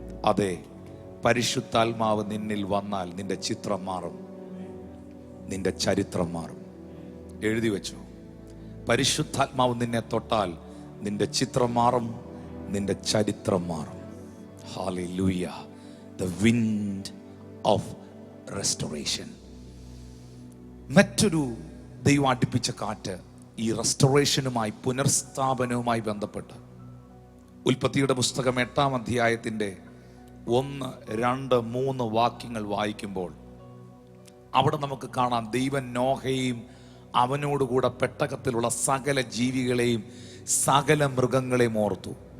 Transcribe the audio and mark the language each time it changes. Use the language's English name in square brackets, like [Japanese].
[Malayalam] അതെ, പരിശുദ്ധാത്മാവ് നിന്നിൽ വന്നാൽ നിന്റെ ചിത്രം മാറും, നിന്റെ ചരിത്രം മാറും. എഴുതി വെച്ചു, പരിശുദ്ധാത്മാവ് നിന്നെ തൊട്ടാൽ നിന്റെ ചിത്രം മാറും, നിന്റെ ചരിത്രം മാറും. Hallelujah. [English] The wind of restoration. [Malayalam] മറ്റൊരു ദൈവം അടുപ്പിച്ച കാറ്റ് ഈ റെസ്റ്റോറേഷനുമായി, പുനർസ്ഥാപനവുമായി ബന്ധപ്പെട്ട് ഉൽപ്പത്തിയുടെ പുസ്തകം 8-ാം അധ്യായത്തിൻ്റെ 1, 2, 3 വാക്യങ്ങൾ വായിക്കുമ്പോൾ അവിടെ നമുക്ക് കാണാം ദൈവം നോഹയെയും അവനോടുകൂടെ പെട്ടകത്തിലുള്ള സകല ജീവികളെയും സകല മൃഗങ്ങളെയും ഓർത്തു.